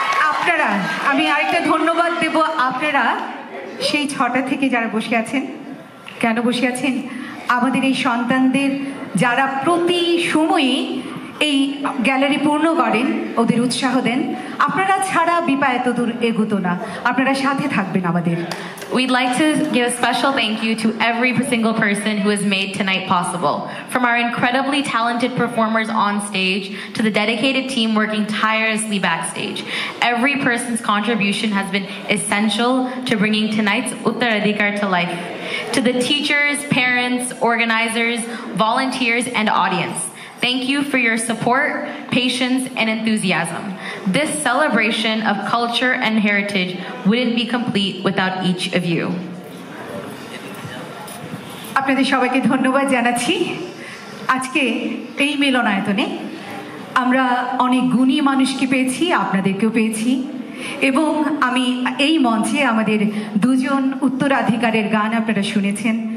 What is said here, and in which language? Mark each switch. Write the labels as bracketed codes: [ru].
[bn] আপনারা, আমি আরেকটা ধন্যবাদ দেব, আপনারা সেই 6টা থেকে যারা বসে আছেন, কেন বসে আছেন? আমাদের এই সন্তানদের যারা প্রতি সময়ই এই গ্যালারি পূর্ণ করেন, ওদের উৎসাহ দেন। আপনারা ছাড়া বিপা এত দূর এগোতো না, আপনারা সাথে থাকবেন আমাদের। [en] We'd like to give a special thank you to every single person who has made tonight possible. From our incredibly talented performers on stage to the dedicated team working tirelessly backstage. Every person's contribution has been essential to bringing tonight's Uttaradhikar to life. To the teachers, parents, organizers, volunteers, and audience, thank you for your support, patience, and enthusiasm. This celebration of culture and heritage wouldn't be complete without each of you. [bn] আপনাদের সবাইকে ধন্যবাদ জানাচ্ছি। আজকে এই মিলনায়তনে আমরা অনেক গুণী মানুষকে পেয়েছি, আপনাদেরকেও পেয়েছি, এবং আমি এই মঞ্চে আমাদের 2জন উত্তরাধিকারের গান আপনারা শুনেছেন।